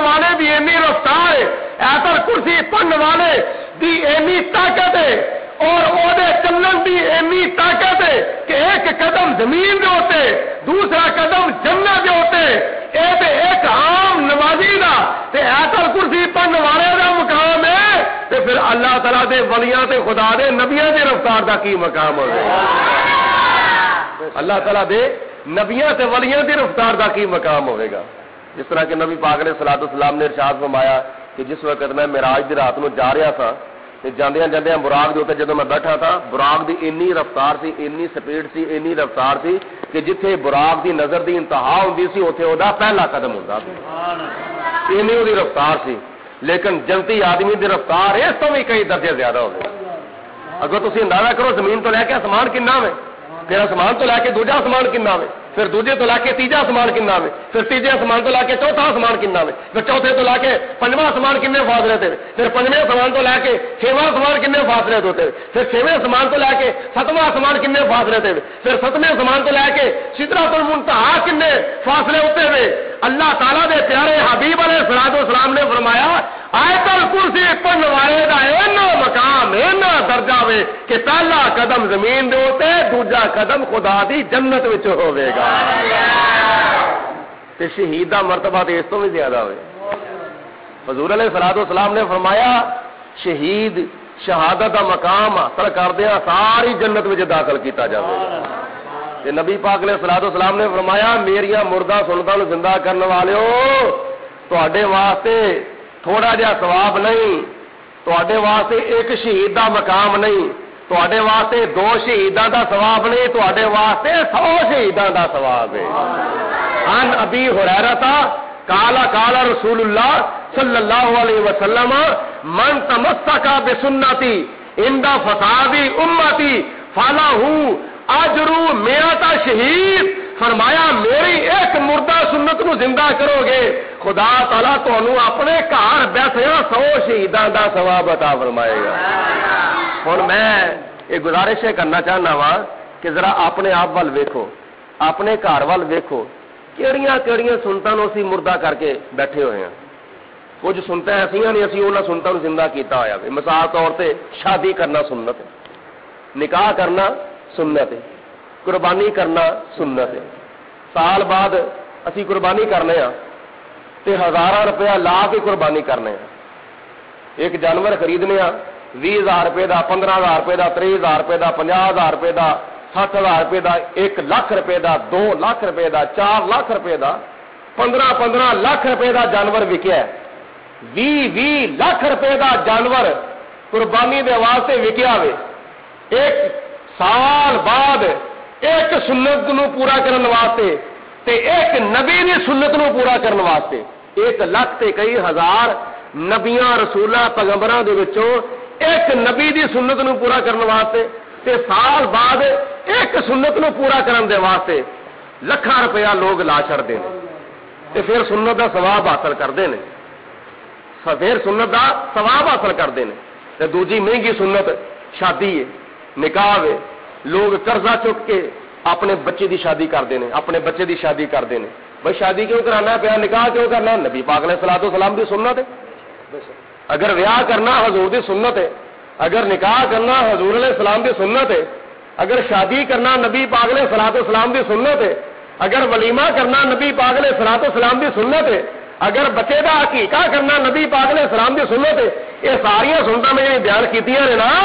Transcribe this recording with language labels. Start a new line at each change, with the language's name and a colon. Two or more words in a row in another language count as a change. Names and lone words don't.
Punjabi: والے دی اینی رفتار ہے، آیت الکرسی پڑھن والے دی اینی طاقت ہے اور او دے چلن دی اینی طاقت ہے کہ ایک قدم زمین دے ہوتے، دوسرا قدم جنت دے ہوتے، اے تے ایک عام نمازی دا تے آیت الکرسی پڑھن والے دا مقام ہے، تے پھر اللہ تعالیٰ دے ولیاں تے خدا دے نبیاں دے رفتار دا کی مقام ہوگا؟ اللہ تعالیٰ دے نبیاں تے ولیاں دی رفتار دا کی مقام ہوئے گا؟ جس طرح کہ نبی پاک
Arabic: علیہ الصلوۃ والسلام
Punjabi: نے ارشاد فرمایا کہ جس وقت میں معراج دی رات نو جا رہا تھا تے جاندیاں جاندیاں براق دے اوتے جدوں میں بیٹھا تھا، براق دی اتنی رفتار سی، اتنی سپیڈ سی، اتنی رفتار سی کہ جتھے براق دی نظر دی انتہا ہوندی سی اوتھے اودا پہلا قدم ہوندا سی، اتنی اودی رفتار سی، لیکن جنتی آدمی دی رفتار اس تو بھی کئی درجے زیادہ ہوگی۔ اگر تسی اندازہ کرو زمین تو لے کے آسمان کنا وے، پھر آسمان تو لے کے دوجا آسمان کنا وے، پھر دوجے تو لا کے تیجا آسمان کنا وے، پھر تیجے آسمان تو لا کے چوتھا آسمان کنا وے، پھر چوتھے تو لا کے 5واں آسمان کنے فاصلے تے، پھر 5ویں آسمان تو لا کے 6واں آسمان کنے فاصلے تے، پھر 6ویں آسمان تو لا کے 7واں آسمان کنے فاصلے تے، پھر 7ویں آسمان تو لا کے سدرۃ المنتہا کنے فاصلے ہوتے ہوئے اللہ تعالیٰ دے پیارے حبیب
Arabic: علیہ الصلوۃ والسلام
Punjabi: نے فرمایا آیت الکرسی پڑھن والے دا اینا مقام، اینا درجہ وے کہ پہلا قدم زمین دے ہوتے، دوجا قدم خدا دی جنت وچ ہوے گا، تے شہید دا مرتبہ تے اس تو بھی زیادہ ہوئے۔ حضور
Arabic: علیہ الصلوۃ والسلام
Punjabi: نے فرمایا شہید شہادت دا مقام حاصل کردیا ساری جنت وچ داخل کیتا جاوے گا۔ تے نبی پاک
Arabic: علیہ الصلوۃ والسلام
Punjabi: نے فرمایا میریاں مردہ سنتاں نوں زندہ کرن والیو تواڈے واسطے تھوڑا جہا ثواب نہیں، تواڈے واسطے ایک شہید دا مقام نہیں، تواڈے واسطے 2 شہیداں دا ثواب نہیں، تواڈے واسطے 100 شہیداں دا ثواب ہے۔
Arabic: عن ابی ہریرہ قال رسول اللہ صلی اللہ علیہ وسلم من تمسک بسنتی عند فساد امتی فَلَهُ اجرو میاتا شہید،
Punjabi: فرمایا میری ایک مردہ سنت نو زندہ کرو گے خدا تعالیٰ تانوں اپنے گھر بیٹھیا 100 شہیداں دا ثواب عطا فرمائے گا۔ ہن میں یہ گزارش کرنا چاہنا وا کہ ذرا اپنے آپ وال ویکھو، اپنے گھر وال ویکھو، کیڑیاں کیڑیاں سنتاں نو اسی مردہ کر کے بیٹھے ہوئے ہیں۔ کچھ سنتاں ایسیاں نہیں اسی انہاں سنتاں نو زندہ کیتا ہویا ہے۔ مثال طور تے شادی کرنا سنت ہے، نکاح کرنا سنت ہے، قربانی کرنا سنت ہے۔ سال بعد اسی قربانی کرنے ہاں تے 1000 روپیہ لا کے قربانی کرنے ہاں۔ ایک جانور خریدنے ہاں 20,000 روپے دا، 15,000 روپے دا، 30,000 روپے دا، 50,000 روپے دا، 60,000 روپے دا، 1 لاکھ روپے دا، 2 لاکھ روپے دا، 4 لاکھ روپے دا، 15 لاکھ روپے دا جانور وکیا ہے۔ 20 لاکھ روپے دا جانور قربانی دے واسطے وکیا ہوئے، ایک سال بعد ایک سنت نو پورا کرن واسطے تے ایک نبی دی سنت نو پورا کرن واسطے 1 لاکھ تے کئی ہزار نبیاں رسولاں پیغمبراں دے وچوں ایک نبی دی سنت نو پورا کرن واسطے تے سال بعد ایک سنت نو پورا کرن دے واسطے لکھاں روپیہ لوگ لا چھڑدے نے تے پھر سنت دا ثواب حاصل کردے نے، پھر سنت دا ثواب حاصل کردے نے۔ تے دوجی مہنگی سنت شادی ہے، نکاح ہے، لوگ قرضہ چک کے اپنے بچے دی شادی
Urdu: کرتے ہیں،
Punjabi: اپنے بچے دی شادی
Urdu: کرتے ہیں۔
Punjabi: بھائی شادی کیوں کرانا پیا، نکاح کیوں کرنا؟ نبی پاک
Arabic: علیہ الصلوۃ والسلام
Punjabi: دی سنت ہے۔ اگر ویاہ کرنا حضور دی سنت ہے، اگر نکاح کرنا حضور
Arabic: علیہ السلام
Punjabi: دی سنت ہے، اگر شادی کرنا نبی پاک
Arabic: علیہ الصلوۃ والسلام
Punjabi: دی سنت ہے، اگر ولیمہ کرنا نبی پاک
Arabic: علیہ الصلوۃ والسلام
Punjabi: دی سنت ہے، اگر بچے دا عقیقہ کرنا نبی پاک
Arabic: علیہ السلام
Punjabi: دی سنت ہے، یہ ساری سنتاں میں بیان کیتیاں نے نا۔